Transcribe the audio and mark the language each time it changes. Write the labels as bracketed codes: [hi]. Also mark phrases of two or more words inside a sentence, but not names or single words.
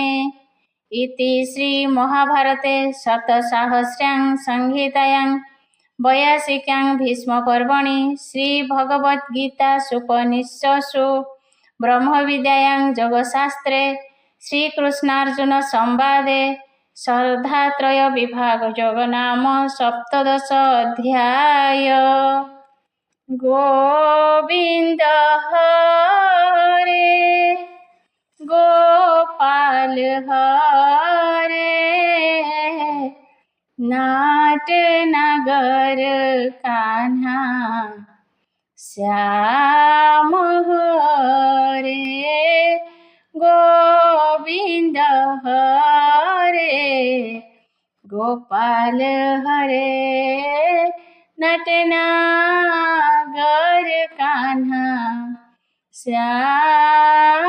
[sa] ଇତି ଶ୍ରୀ ମହାଭାରତେ ସପ୍ତସାହସ୍ର୍ୟାଂ ସଂହିତାୟାଂ ବୟାସିକ୍ୟାଂ ଭୀଷ୍ମ ପର୍ବଣି ଶ୍ରୀ ଭଗବଦ୍ଗୀତାସୁପନିଷତ୍ସୁ ବ୍ରହ୍ମବିଦ୍ୟାୟାଂ ଯୋଗଶାସ୍ତ୍ରେ ଶ୍ରୀକୃଷ୍ଣାର୍ଜୁନ ସମ୍ବାଦେ ଶ୍ରଦ୍ଧାତ୍ରୟ ବିଭାଗ ଯୋଗ ନାମ ସପ୍ତଦଶ ଅଧ୍ୟାୟ। ଗୋବିନ୍ଦ ହରେ ଗୋପାଳ ହରେ नाट नगर कान्हा श्याम हरे गोविंद हरे गोपाल हरे नटनागर कान्हा श्याम